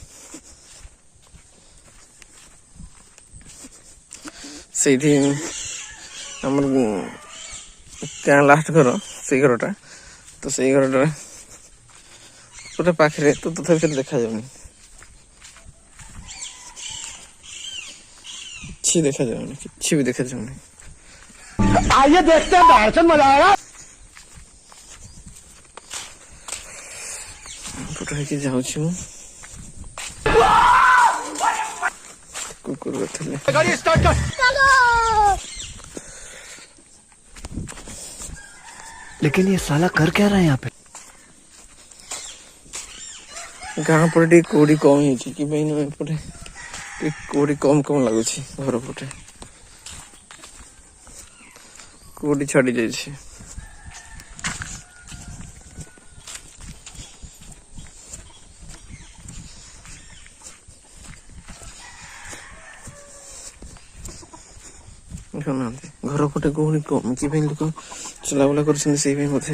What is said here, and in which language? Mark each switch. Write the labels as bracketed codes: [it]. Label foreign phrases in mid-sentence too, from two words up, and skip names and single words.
[or] ସେଇଠି ଆମର ଗାଁ ଲାଷ୍ଟ ଘର, ସେଇ ଘରଟା, ତ ସେଇ ଘରଟା ପୁରା ପାଖରେ, ତ ତଥାପି ସେଟା ଦେଖାଯାଉନି, କିଛି ଦେଖାଯାଉନି, କିଛି ବି ଦେଖାଯାଉନି। [hi] आइए देखते हैं, दर्शन मजा आएगा। [or] ଫଟୋ ହେଇକି ଯାଉଛି ମୁଁ। କୁକୁର ଥିଲେ [hi] गाड़ी स्टार्ट कर। लेकिन ये साला कर क्या रहा है यहाँ पे? [or] ଗାଁ ପଟେ ଟିକେ କୁହୁଡି କମ ହେଇଛି କି ପାଇଁ ନା, ଏପଟେ ଟିକେ କୁହୁଡି କମ କମ ଲାଗୁଛି। ଘର ପଟେ କୁହୁଡି ଛାଡି ଯାଇଛି। ଦେଖୁନାହାନ୍ତି ଘର ପଟେ କୁହୁଡି କମ କି ପାଇଁ ଲୋକ ଚଲାବୁଲା କରୁଛନ୍ତି, ସେଇ ପାଇଁ ବୋଧେ।